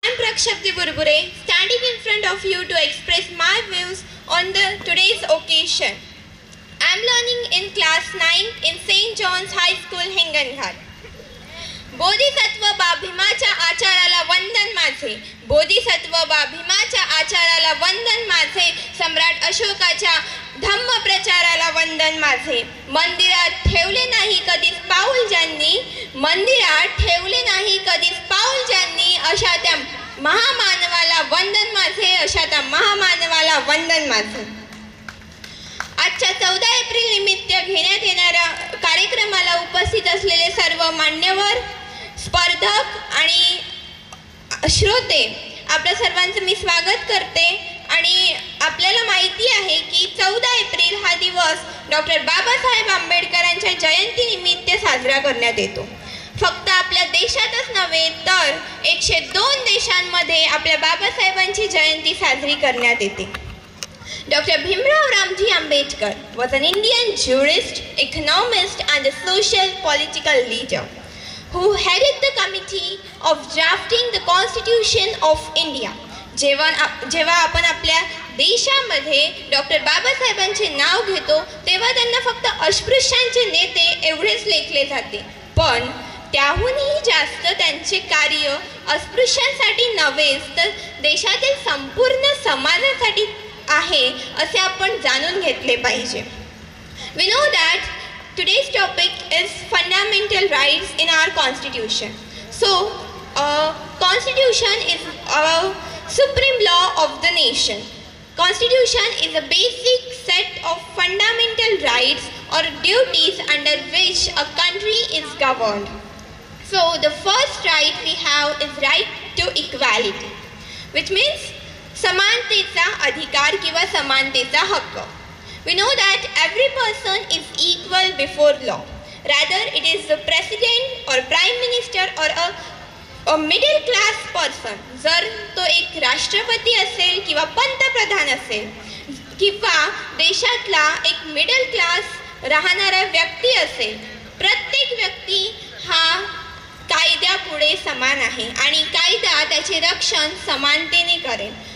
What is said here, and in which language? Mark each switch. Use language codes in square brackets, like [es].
[en] Prakshapti Burbure, standing in front of you to express my views on today's occasion. I am learning in class 9th in St. John's High School, Hinganghat. [mr] Bodhisattva बा भीमाच्या आचाराला वंदन माझे, बोधिसत्व बा भीमाच्या आचाराला वंदन माझे, सम्राट अशोकाच्या धम्म प्रचाराला वंदन माझे. मंदिरात ठेवले नाही कधीच पाऊल ज्यांनी, मंदिरात ठेवले नाही कधीच पाऊल ज्यांनी, अशा त्या महामानवाला वंदन माझे, अशा त्या महामानवाला वंदन माझे. आजच्या 14 एप्रिल निमित्त घेण्यात येणाऱ्या कार्यक्रमाला उपस्थित असलेले सर्व मान्यवर, स्पर्धक आणि श्रोते, आपल्या सर्वांचं मी स्वागत करते. आणि आपल्याला माहिती आहे की 14 एप्रिल हा दिवस डॉक्टर बाबासाहेब आंबेडकरांच्या जयंतीनिमित्त साजरा करण्यात येतो. फक्त आपल्या देशातच नव्हे तर 102 देशांमध्ये आपल्या बाबासाहेबांची जयंती साजरी करण्यात येते. [en] Dr. Bhimrao Ramji Ambedkar was an Indian jurist, economist and a social political leader who headed the committee of drafting the Constitution of India. [mr] जेव्हा आपण आपल्या देशामध्ये डॉक्टर बाबासाहेबांचे नाव घेतो तेव्हा त्यांना फक्त अस्पृश्यांचे नेते एवढेच लेखले जाते, पण त्याहूनही जास्त त्यांचे कार्य अस्पृश्यांसाठी नव्हेच तर देशातील संपूर्ण समाजासाठी आहे असे आपण जाणून घेतले पाहिजे. [en] We know that today's topic is fundamental rights in our constitution. So, constitution is a supreme law of the nation. Constitution is a basic set of fundamental rights or duties under which a country is governed. So, the first right we have is right to equality, which means [mr] समानतेचा अधिकार किंवा समानतेचा हक्क. [en] We know that every person is equal before law. Rather, it is the president or prime minister or a middle class person. [mr] जर तो एक राष्ट्रपती असेल किंवा पंतप्रधान असेल किंवा देशातला एक मिडल क्लास राहणारा व्यक्ती असेल, प्रत्येक व्यक्ती हा कायद्यापुढे समान आहे आणि कायदा त्याचे रक्षण समानतेने करेल.